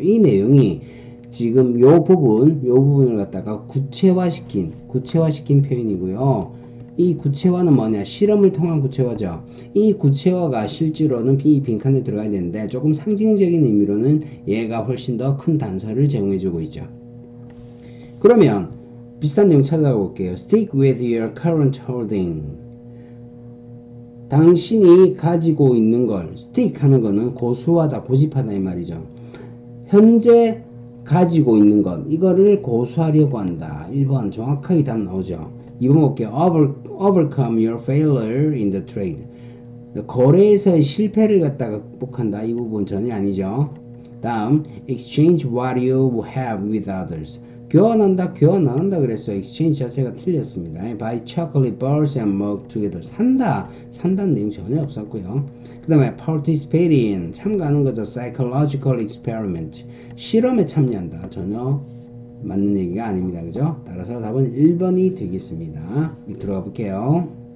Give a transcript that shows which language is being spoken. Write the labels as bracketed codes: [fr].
[ko] 이 내용이 지금 요 부분을 갖다가 구체화시킨 표현이고요. 이 구체화는 뭐냐? 실험을 통한 구체화죠. 이 구체화가 실제로는 이 빈칸에 들어가야 되는데 조금 상징적인 의미로는 얘가 훨씬 더 큰 단서를 제공해주고 있죠. 그러면 비슷한 내용 찾아볼게요. [en] Stick with your current holding. [ko] 당신이 가지고 있는 걸 stick 하는 거는 고수하다, 고집하다 이 말이죠. 현재 가지고 있는 것 이거를 고수하려고 한다. 1번 정확하게 답 나오죠. 2번 볼게요. [en] Overcome your failure in the trade. [ko] 거래에서의 실패를 갖다가 극복한다. 이 부분 전혀 아니죠. 다음 [en] exchange what you have with others. [ko] 교환한다, 교환 안 한다 그랬어요. exchange 자체가 틀렸습니다. [en] buy chocolate bars and mug together. [ko] 산다, 산다는 내용 전혀 없었고요. 그 다음에 [en] participate in, [ko] 참가하는 거죠. [en] psychological experiment. [ko] 실험에 참여한다. 전혀 맞는 얘기가 아닙니다. 그죠? 따라서 답은 1번이 되겠습니다. 밑으로 가볼게요.